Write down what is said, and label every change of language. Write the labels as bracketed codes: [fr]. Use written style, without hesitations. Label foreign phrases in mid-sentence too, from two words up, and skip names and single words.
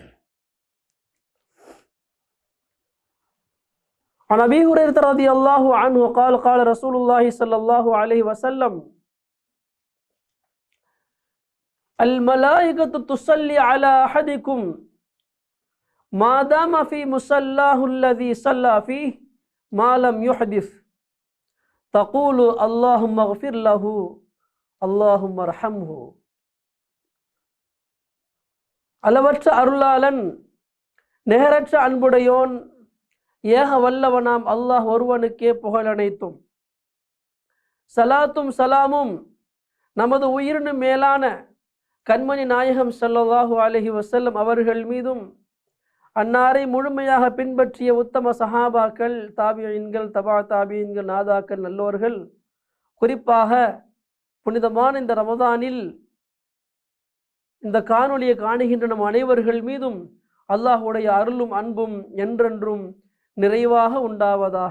[ar] عن أبي هريرة رضي الله عنه قال قال رسول الله صلى الله عليه وسلم: الملائكة تصلي على أحدكم ما دام في مصلاه الذي صلى فيه ما لم يحدث تقول اللهم اغفر له اللهم ارحمه. [ta] அளவற்ற அருளாளன் நிகரற்ற அன்புடையோன் ஏக வல்லவனாம் அல்லாஹ் ஒருவனுக்கே புகழனைத்தும். சலாத்தும் சலாமும் நமது உயிரினும் மேலான கண்மணி நாயகம் [ar] صلى الله عليه وسلم [ta] அவர்கள் மீதும், அன்னாரை முழுமையாக பின்பற்றிய உத்தம சஹாபாக்கள், தாபியீன்கள், தபா தாபியீன்கள், நாதாக்கள், நல்லோர்கள், குறிப்பாக புனிதமான இந்த ரமதானில் இந்த காணொளியை காணுகின்ற நம் அனைவர்கள் மீதும் அல்லாஹ்வுடைய அருளும் அன்பும் என்றென்றும் நிறைவாக உண்டாவதாக.